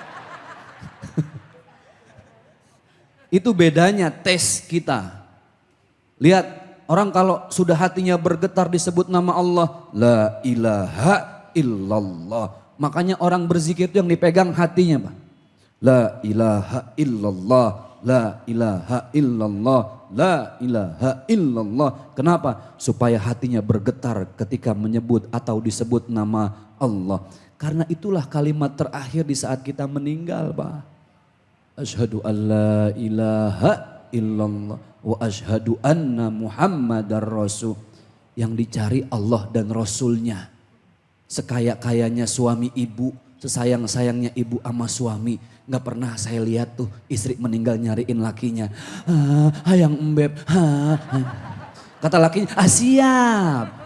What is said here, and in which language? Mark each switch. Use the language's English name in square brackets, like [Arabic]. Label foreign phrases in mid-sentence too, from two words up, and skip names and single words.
[Indonesian] Itu bedanya tes kita. Lihat orang kalau sudah hatinya bergetar disebut nama Allah, [Arabic] لا إله إلا الله. [Indonesian] Makanya orang berzikir itu yang dipegang hatinya Pak. [Arabic] لا إله إلا الله، لا إله إلا الله، لا إله إلا الله. [Indonesian] Kenapa? Supaya hatinya bergetar ketika menyebut atau disebut nama Allah. Karena itulah kalimat terakhir di saat kita meninggal Pak. [Arabic] أشهد أن لا إله إلا الله وأشهد أن محمدا رسول. [Indonesian] Yang dicari Allah dan Rasulnya. Sekaya-kayanya suami ibu, sesayang-sayangnya ibu sama suami. Gak pernah saya lihat tuh istri meninggal nyariin lakinya. [Sundanese] Hayang embeb. [Indonesian] Kata lakinya, siap.